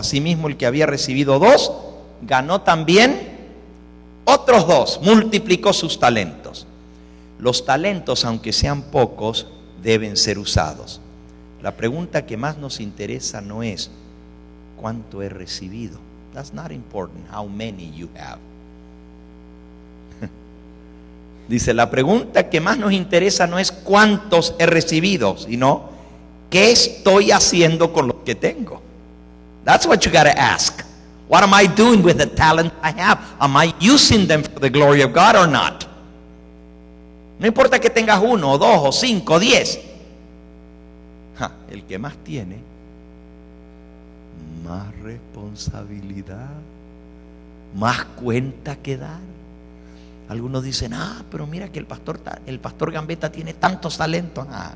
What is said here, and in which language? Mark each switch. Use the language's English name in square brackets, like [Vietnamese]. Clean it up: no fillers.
[Spanish] Asimismo, el que había recibido 2, ganó también otros 2, multiplicó sus talentos. Los talentos, aunque sean pocos, deben ser usados. La pregunta que más nos interesa no es ¿cuánto he recibido? [English] That's not important, how many you have. [Spanish] Dice, la pregunta que más nos interesa no es cuántos he recibido, sino ¿qué estoy haciendo con lo que tengo? [English] That's what you got to ask. What am I doing with the talent I have? Am I using them for the glory of God or not? [Spanish] No importa que tengas 1 o 2 o 5 o 10. El que más tiene más responsabilidad, más cuenta que dar. Algunos dicen, pero mira que el pastor Gambetta tiene tantos talentos.